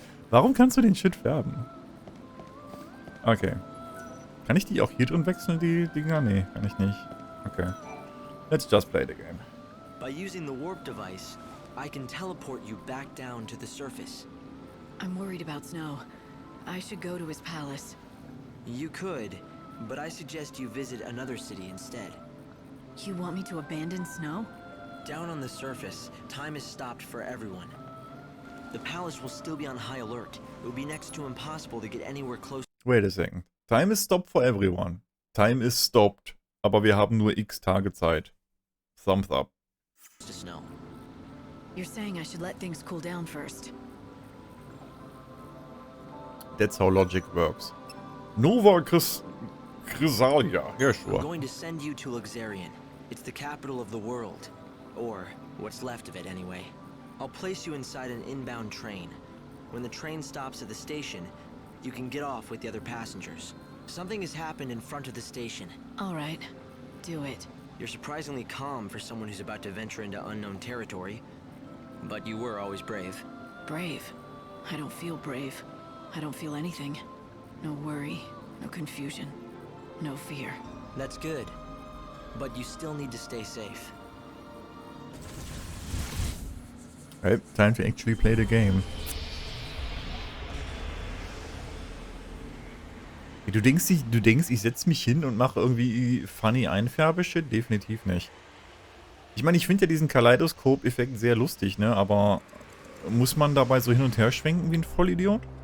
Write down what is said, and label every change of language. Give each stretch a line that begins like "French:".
German: Warum kannst du den Shit färben? Okay. Kann ich die auch hier drin wechseln, die Dinger? Nee, kann ich nicht. Okay.
English: Let's just play the game. By using the warp device, I can teleport you back down to the surface. I'm worried about Snow. I should go to his palace. You could, but I suggest you visit another city instead. You want me to abandon Snow? Down on the surface, time is stopped for everyone. The palace will still be on high alert. It will be next to impossible to get anywhere close Wait a second. Time is stopped for everyone. Time is stopped.
German: Aber wir haben nur x Tage Zeit.
English: Thumbs up. to Snow. You're saying I should let things cool down first. That's how logic works. Nova Chrysalia. Yeah, I'm sure. going to send you to Luxarian. It's the capital of the world. Or what's left of it, anyway. I'll place you inside an inbound train. When the train stops at the station, you can get off with the other passengers. Something has happened in front of the station. All right. Do it. You're surprisingly calm for someone who's about to venture into unknown territory. But you were always brave. Brave? I don't feel brave. I don't feel anything. No worry, no confusion, no fear. That's good. But you still need to stay safe. Okay, time to actually play the game.
German: Du denkst, ich setze mich hin und mache irgendwie funny Einfärbeshit? Definitiv nicht. Ich meine, ich finde ja diesen Kaleidoskop-Effekt sehr lustig, ne? Aber muss man dabei so hin und her schwenken wie ein Vollidiot?